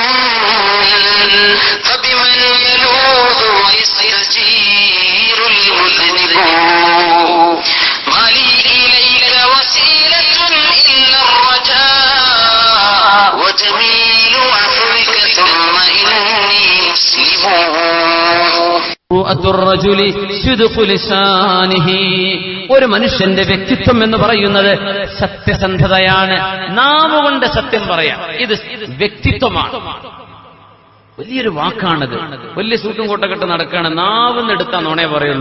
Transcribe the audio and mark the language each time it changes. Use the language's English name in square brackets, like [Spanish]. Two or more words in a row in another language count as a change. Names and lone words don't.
[Arabic] فبمن يلوذ ويستجير المذنب ما لي إليك وسيلة إلا الرجاء وجميل عفوك ثم إني مسلم [Malayalam] ഒരു മനുഷ്യന്റെ വ്യക്തിത്വം എന്ന് പറയുന്നത് സത്യസന്ധതയാണ്. നാവുകൊണ്ട് സത്യം പറയാം, ഇത് വ്യക്തിത്വമാണ്. വലിയൊരു വാക്കാണിത്. വലിയ സൂട്ടും കോട്ടൊക്കെ ഇട്ട് നടക്കുകയാണ്, നാവെന്ന് എടുത്താ നോണേ പറയുള്ളൂ.